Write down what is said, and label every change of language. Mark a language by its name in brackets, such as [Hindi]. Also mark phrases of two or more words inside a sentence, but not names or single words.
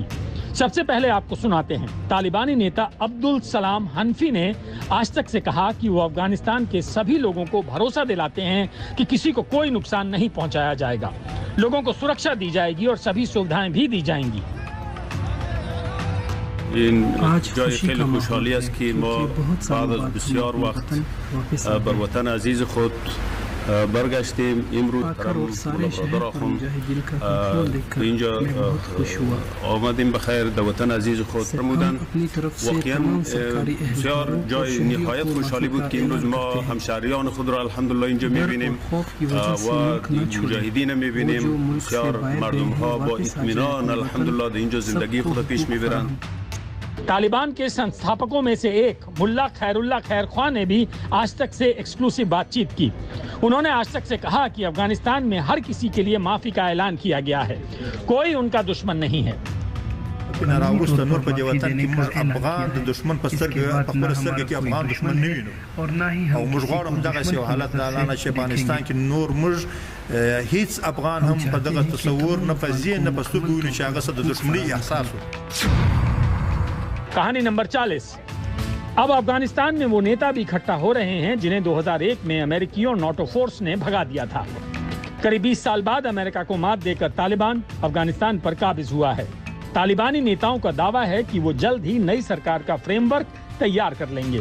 [Hindi] सबसे पहले आपको सुनाते हैं। तालिबानी नेता अब्दुल सलाम हनफी ने आज तक से कहा कि वो अफगानिस्तान के सभी लोगों को भरोसा दिलाते हैं कि किसी को कोई नुकसान नहीं पहुंचाया जाएगा, लोगों को सुरक्षा दी जाएगी और सभी सुविधाएं भी दी जाएंगी। [Persian] आज جای خیلی خوشحالی است که ما بعد از بسیار وقت بر وطن عزیز خود برگشتیم. امروز برادر آخوند اینجا آمدیم بخیر در وطن عزیز خود فرمودن. واقعا بسیار جای نهایت خوشحالی بود که امروز ما همشهریان خود را الحمدلله اینجا میبینیم و مجاهدین میبینیم. بسیار مردم ها با اطمینان الحمدلله در اینجا زندگی خود پیش میبرند. [Hindi] तालिबान के संस्थापकों में से एक मुल्ला खैरुल्लाह खैर ख्वां ने भी आज तक से एक्सक्लूसिव बातचीत की। उन्होंने आज तक से कहा कि अफगानिस्तान में हर किसी के लिए माफी का ऐलान किया गया है, कोई उनका दुश्मन नहीं है। [Pashto] نه راوسته نور په دې وطن کې موږ افغان د دشمن په سترګه په خپل سترګه کې افغان دشمن نه وینو او موږ غواړو دغه یو حالت د اعلان افغانستان کې نور موږ هیڅ افغان هم په دغه تصور نه په ذهن نه په سترګو ویني چې هغه د دشمنی احساس وي. [Hindi] कहानी नंबर 40। अब अफगानिस्तान में वो नेता भी इकट्ठा हो रहे हैं जिन्हें 2001 में अमेरिकी और नाटो फोर्स ने भगा दिया था। करीब 20 साल बाद अमेरिका को मात देकर तालिबान अफगानिस्तान पर काबिज हुआ है। तालिबानी नेताओं का दावा है कि वो जल्द ही नई सरकार का फ्रेमवर्क तैयार कर लेंगे।